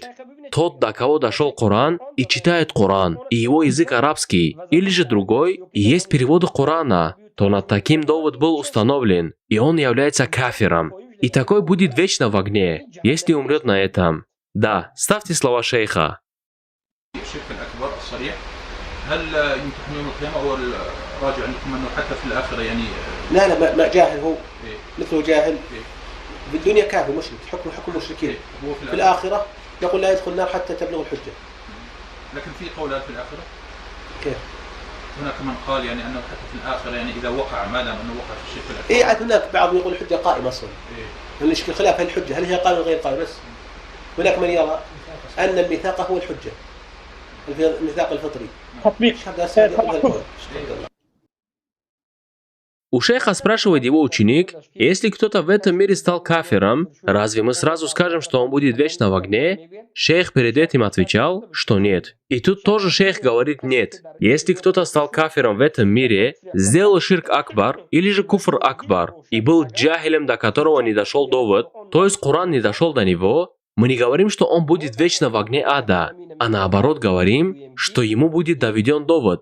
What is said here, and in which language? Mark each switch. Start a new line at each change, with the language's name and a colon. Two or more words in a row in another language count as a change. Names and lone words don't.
Russian: Тот, до кого дошел Коран и читает Коран, и его язык арабский, или же другой, и есть переводы Корана, то над таким довод был установлен, и он является кафиром. И такой будет вечно в огне, если умрет на этом. Да, ставьте слова шейха.
Arabic: لا ما جاهل هو مثله جاهل في الدنيا كافر مشرك حكم مشركين في الآخرة يقول لا يدخل النار حتى تبلغ الحجة. لكن في قولات في الآخرة. كيف؟ هناك من قال يعني أنه حتى في الآخرة يعني إذا وقع ما دام أنه وقع في الشرك في الآخرة. إيه عاد هناك بعض يقول الحجة قائمة أصلا. الإشكال خلاف هل الحجة هل هي قائمة غير قائمة بس. هناك من يرى أن الميثاق هو الحجة، الميثاق الفطري. تطبيق.
Russian: У шейха спрашивает его ученик, если кто-то в этом мире стал кафиром, разве мы сразу скажем, что он будет вечно в огне? Шейх перед этим отвечал, что нет. И тут тоже шейх говорит нет. Если кто-то стал кафиром в этом мире, сделал
Arabic: شرك أكبر
Russian: или же
Arabic: كفر أكبر,
Russian: и был джахилем, до которого не дошел довод, то есть Коран не дошел до него, мы не говорим, что он будет вечно в огне ада, а наоборот говорим, что ему будет доведен довод.